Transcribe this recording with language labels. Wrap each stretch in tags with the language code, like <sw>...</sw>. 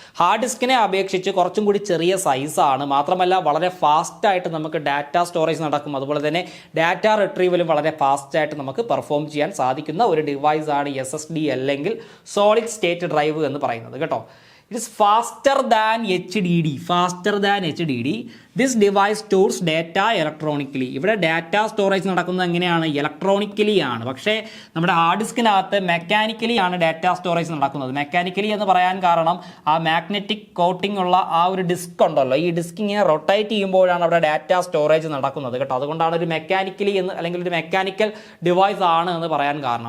<ml>Hard ഡിസ്കിനെ അപേക്ഷിച്ച് കുറച്ചും കൂടി ചെറിയ സൈസാണ്. മാത്രമല്ല വളരെ ഫാസ്റ്റായിട്ട് നമുക്ക് ഡാറ്റ സ്റ്റോറേജ് നടക്കും. അതുപോലെ തന്നെ ഡാറ്റ റിട്രീവലും വളരെ ഫാസ്റ്റായിട്ട് നമുക്ക് പെർഫോം ചെയ്യാൻ സാധിക്കുന്ന ഒരു ഡിവൈസാണ് SSD അല്ലെങ്കിൽ സോളിഡ് സ്റ്റേറ്റ് ഡ്രൈവ് എന്ന് പറയുന്നത് കേട്ടോ.</ml> <en>It is faster than HDD. Faster than HDD. This device stores data electronically.</en> <ml>ഇവിടെ ഡാറ്റ സ്റ്റോറേജ് നടക്കുന്നത് എങ്ങനെയാണ്? ഇലക്ട്രോണിക്കലി ആണ്. പക്ഷേ നമ്മുടെ ഹാർഡ് ഡിസ്കിനകത്ത് മെക്കാനിക്കലി ആണ് ഡാറ്റ സ്റ്റോറേജ് നടക്കുന്നത്. മെക്കാനിക്കലി എന്ന് പറയാൻ കാരണം ആ മാഗ്നറ്റിക് കോട്ടിംഗ് ഉള്ള ആ ഒരു ഡിസ്ക് ഉണ്ടല്ലോ, ഈ ഡിസ്ക് ഇങ്ങനെ റൊട്ടേറ്റ് ചെയ്യുമ്പോഴാണ് അവിടെ ഡാറ്റ സ്റ്റോറേജ് നടക്കുന്നത് കേട്ടോ. അതുകൊണ്ടാണ് ഒരു മെക്കാനിക്കലി എന്ന് അല്ലെങ്കിൽ ഒരു മെക്കാനിക്കൽ ഡിവൈസ് ആണ് എന്ന് പറയാൻ കാരണം.</ml>